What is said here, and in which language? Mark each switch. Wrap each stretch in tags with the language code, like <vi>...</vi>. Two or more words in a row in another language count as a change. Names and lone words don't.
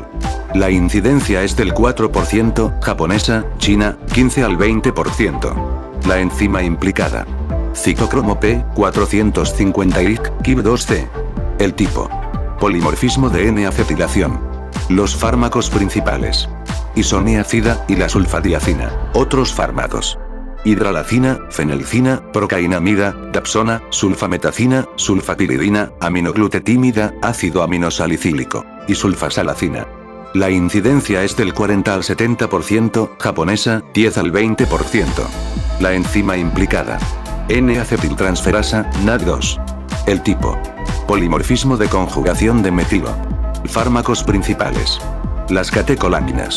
<es>La incidencia es del 4%, japonesa, China, 15 al 20%. La enzima implicada. Citocromo P450, KIB2C. El tipo. Polimorfismo de N-acetilación. Los fármacos principales. Isoniazida y la sulfadiazina. Otros fármacos. Hidralacina, fenelcina, procainamida, dapsona, sulfametacina, sulfapiridina, aminoglutetímida, ácido aminosalicílico. y sulfasalacina. La incidencia es del 40 al 70%, japonesa, 10 al 20%. La enzima implicada. N-acetiltransferasa, NAD2. El tipo. Polimorfismo de conjugación de metilo. Fármacos principales. Las catecolaminas.</es>